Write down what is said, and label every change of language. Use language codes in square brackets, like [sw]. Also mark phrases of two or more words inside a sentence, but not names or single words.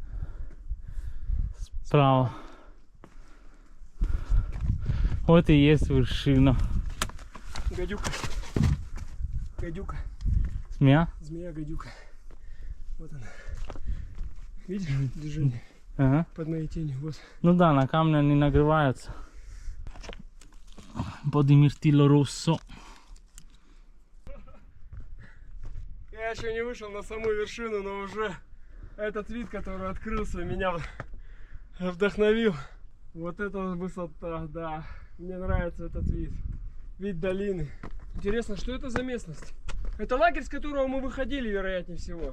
[ru] Справа. Вот и есть вершина. Гадюка. Гадюка. Змея? Змея, гадюка. Вот она. Видишь движение Ага. под моей тенью? Вот. Ну да, на камне они нагреваются. [it] Un po' di mirtillo rosso. [ru] Я еще не вышел на саму вершину, но уже этот вид, который открылся, меня вдохновил. Вот эта высота, да. Мне нравится этот вид. Вид долины. Интересно, что это за местность? Это лагерь, с которого мы выходили, вероятнее всего.